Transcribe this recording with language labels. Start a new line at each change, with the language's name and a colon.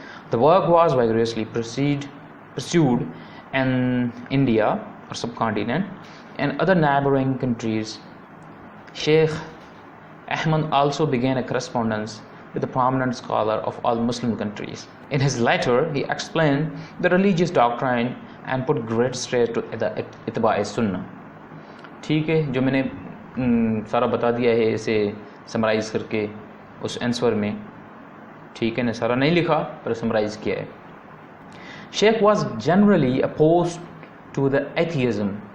English: The work was vigorously pursued in India or subcontinent and other neighboring countries. Sheikh Ahmad also began a correspondence with the prominent scholar of all Muslim countries. In his letter, he explained the religious doctrine and put great stress to اتباع sunnah.
Urdu: ٹھیک ہے, جو میں نے سارا بتا دیا ہے اسے سمرائز کر کے اس آنسر میں. ٹھیک ہے نا, سارا نہیں لکھا پر سمرائز کیا ہے.
English: Sheikh was generally opposed to the atheism.